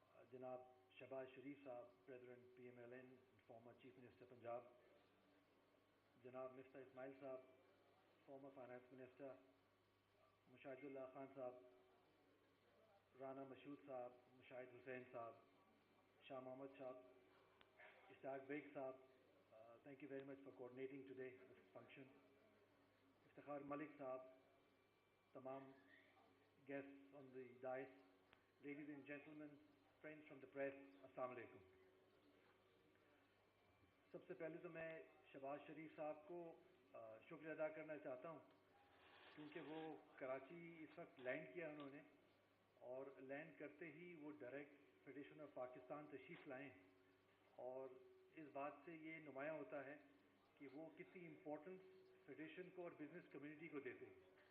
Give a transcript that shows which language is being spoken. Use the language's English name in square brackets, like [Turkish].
[Urdu] جناب شہباز شریف صاحب, president P M L N, farmer chief minister Punjab, جناب مفتاح اسماعیل صاحب, فارمر فائنانس منسٹر, مشاہد اللہ خان صاحب, رانا مشہود صاحب, مشاہد حسین صاحب, شاہ محمد صاحب, اشتاق بیگ صاحب, [English] thank you very much for coordinating today this function. [Urdu] Iftikhar ملک صاحب, تمام [English] guests on the dais, [Urdu] ladies and gentlemen, friends from the press, السلام علیکم. سب سے پہلے تو میں شہباز شریف صاحب کو شکریہ ادا کرنا چاہتا ہوں کیونکہ وہ کراچی اس وقت لینڈ کیا انہوں نے, اور لینڈ کرتے ہی وہ ڈائریکٹ فیڈریشن آف پاکستان تشریف لائیں, اور اس بات سے یہ نمایاں ہوتا ہے کہ وہ کتنی امپورٹنس فیڈریشن کو اور بزنس کمیونٹی کو دیتے ہیں.